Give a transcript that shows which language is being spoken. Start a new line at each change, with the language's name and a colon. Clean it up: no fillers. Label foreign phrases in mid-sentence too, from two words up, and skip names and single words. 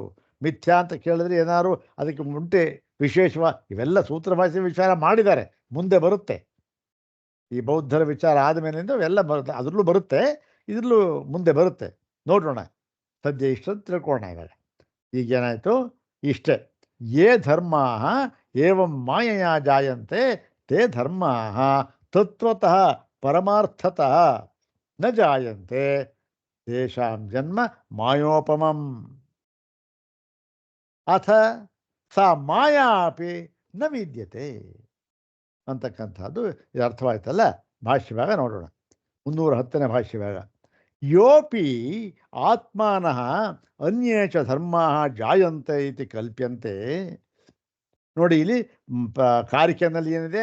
Kannada: ಮಿಥ್ಯಾ ಅಂತ ಕೇಳಿದ್ರೆ ಏನಾದ್ರು ಅದಕ್ಕೆ ಮುಂಟೆ ವಿಶೇಷವಾಗಿ ಇವೆಲ್ಲ ಸೂತ್ರ ಭಾಷೆ ವಿಚಾರ ಮಾಡಿದ್ದಾರೆ, ಮುಂದೆ ಬರುತ್ತೆ. ಈ ಬೌದ್ಧರ ವಿಚಾರ ಆದಮೇಲಿಂದ ಅವೆಲ್ಲ ಬರುತ್ತೆ, ಅದರಲ್ಲೂ ಬರುತ್ತೆ, ಇದರಲ್ಲೂ ಮುಂದೆ ಬರುತ್ತೆ. ನೋಡೋಣ, ಸದ್ಯ ಇಷ್ಟೊಂದು ತಿಳ್ಕೊಳ್ಳೋಣ. ಇವಾಗ ಈಗೇನಾಯಿತು? ಇಷ್ಟೇ.
Sanskrit: ಯೇ ಧರ್ಮಾ ಏವಂ ಮಾಯೆಯ ಜಾಯಂತೆ ತೇ ಧರ್ಮಾ ತತ್ವತಃ ಪರಮಾರ್ಥತಃ ನ ಜಾಯಂತೆ ತೇಷಾಂ ಜನ್ಮ ಮಾಯೋಪಮಂ ಅಥ ಸಾ ಮಾಯಾ ಅಪಿ ನ ವಿದ್ಯತೆ
Kannada: ಅಂತಕ್ಕಂಥದ್ದು ಇದು ಅರ್ಥವಾಯ್ತಲ್ಲ. ಭಾಷ್ಯಭಾಗ ನೋಡೋಣ. 310ನೇ ಭಾಷ್ಯಭಾಗ.
Sanskrit: ಯೋಪಿ ಆತ್ಮಾನಃ ಅನ್ಯೇ ಚ ಧರ್ಮಾಃ ಜಾಯಂತೆ ಇತಿ ಕಲ್ಪ್ಯಂತೆ.
Kannada: ನೋಡಿ, ಇಲ್ಲಿ ಕಾರಿಕೆನಲ್ಲಿ ಏನಿದೆ?